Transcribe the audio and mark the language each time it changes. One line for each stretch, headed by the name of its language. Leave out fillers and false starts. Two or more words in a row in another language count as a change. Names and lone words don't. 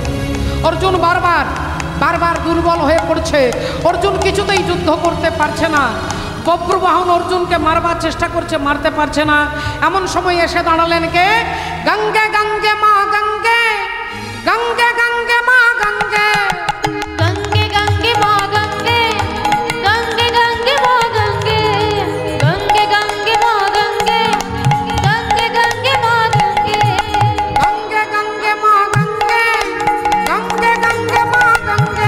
Bangla: অর্জুন বারবার বারবার দুর্বল হয়ে পড়ছে, অর্জুন কিছুতেই যুদ্ধ করতে পারছে না। বব্রুবাহন অর্জুনকে মারবার চেষ্টা করছে, মারতে পারছে না। এমন সময় এসে দাঁড়ালেন কে? গঙ্গে গঙ্গে মা গঙ্গে, গঙ্গে গঙ্গে মা গঙ্গে,
Hindi: गंगे गंगे माँ गंगे, गंगे गंगे माँ गंगे, गंगे गंगे माँ गंगे, गंगे गंगे माँ गंगे, गंगे गंगे माँ गंगे, गंगे गंगे माँ गंगे,